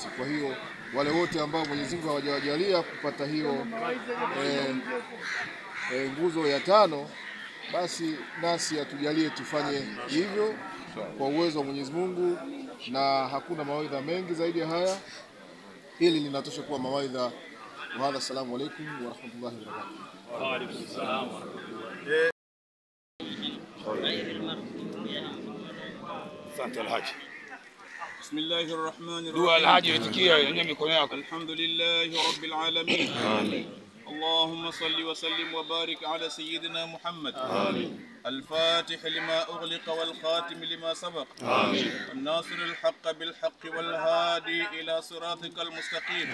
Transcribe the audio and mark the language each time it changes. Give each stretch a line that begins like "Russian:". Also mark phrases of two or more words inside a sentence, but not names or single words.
Swahili: Kwa hiyo wale wote ambao Mwenyezi Mungu hawajawajalia kupata hiyo nguzo ya 5, basi nasi atujalie tufanye hivyo kwa uwezo wa Mwenyezi Mungu, na hakuna mawaidha mengi zaidi ya haya. Hili linatosha kuwa mawaidha.
Arabic: وهذا السلام عليكم ورحمة الله وبركاته. وعليكم السلام ورحمة الله.
Swahili: Asante Alhaji.
Arabic: بسم الله الرحمن الرحيم. دعاء الحاج
Swahili: itikia yenye mikono yako.
Arabic: الحمد لله رب العالمين. آمين. اللهم صل وسلم وبارك على سيدنا محمد. آمين. الفاتح لما أغلق والخاتم لما سبق. آمين. الناصر الحق بالحق والهادي إلى صراطك المستقيم.